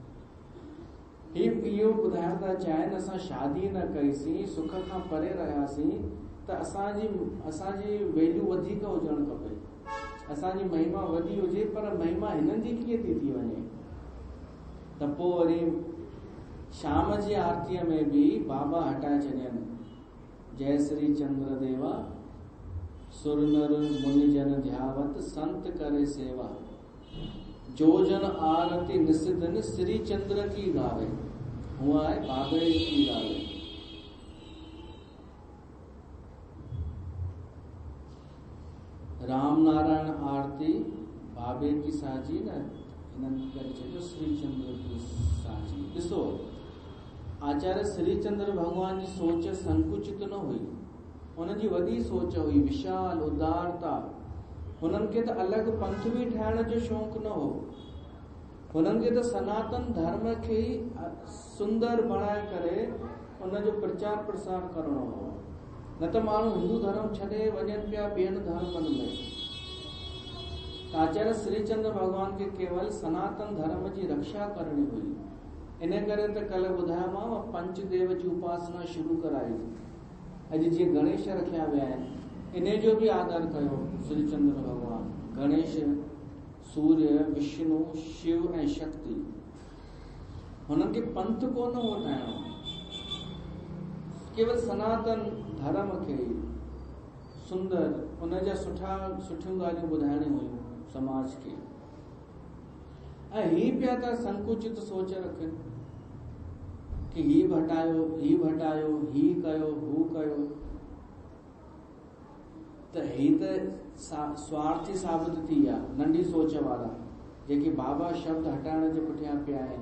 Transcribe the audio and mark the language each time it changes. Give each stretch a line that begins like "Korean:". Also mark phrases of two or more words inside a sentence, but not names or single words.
Sindhi: इहो ॿुधाइण था चाहिनि, असां शादी न कईसीं, सुख खां परे रहियासीं, त असांजी वैल्यू वधीक हुजणु खपे, असांजी महिमा वॾी हुजे, पर महिमा हिननि जी कीअं थी वञे। त पोइ वरी शाम जी आरतीअ में बि बाबा हटाए छॾियनि,
Hindi: जय श्री चंद्र देवा, सुर नर मुनि जन ध्यावत, संत करे सेवा, जो जन आरती निस दिन, श्री चंद्र की गावे। हुआ है बाबे की गावे। राम नारायण आरती बाबे की साजी न, हिननि करे छॾियो श्री चंद्र की साजी।
Sindhi: ॾिसो, आचार्य श्री चंद्र भगवान जी सोच संकुचित न हुई, उनजी वॾी सोच हुई, विशाल उदारता। हुननि खे त अलॻि पंथ बि ठाहिण जो शौक़ु न हो, हुननि खे त सनातन धर्म खे ई सुंदर बणाए करे उनजो प्रचार प्रसार करणो हो। न त माण्हू हिंदू धर्म छॾे वञनि पिया ॿियनि धर्मनि में। आचार्य श्रीचंद्र भगवान खे केवल सनातन धर्म जी रक्षा करणी हुई। इन करे त कल्ह ॿुधायोमांव, पंचदेव जी उपासना शुरू कराई। अॼु जीअं गणेश रखिया विया आहिनि, इन जो बि आदर कयो श्रीचंद्र भगवान। गणेश, सूर्य, विष्णु, शिव ऐं शक्ति। हुननि खे पंथ कोन हो ठाहिणो, केवल सनातन धर्म खे सुंदर, उनजा सुठियूं ॻाल्हियूं ॿुधाइणियूं हुयूं समाज खे। ऐं ही पिया था संकुचित सोच रखनि कि ही हटायो, ही हटायो, ही कयो, हू कयो। त ही त स्वार्थी साबित थी विया, नंढी सोच वारा, जेके बाबा शब्द हटाइण जे पुठियां पिया आहिनि।